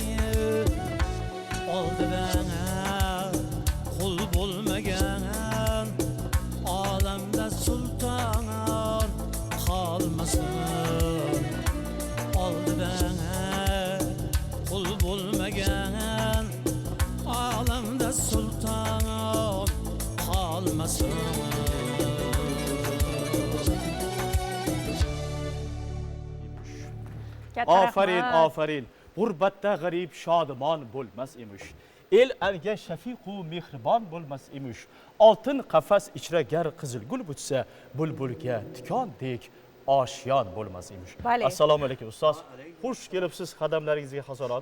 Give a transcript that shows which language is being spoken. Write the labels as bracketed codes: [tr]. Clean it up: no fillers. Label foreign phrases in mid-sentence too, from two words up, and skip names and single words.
[tr] oldu bana kul bulmagan alemde sultan kalmasın oldu bana kul bulmagan alemde sultan kalmasın Aferin, aferin. [uz] G'urbatda g'arib shodimon bo'lmas emish. El alga shafiqu mehribon bo'lmas emish. Oltin qafas ichra gar qizilgul butsa, bulbulga tikondek oshiyon bo'lmas emish. Vale. Assalomu alaykum ustoz. Xush kelibsiz qadamlaringizga hasorat.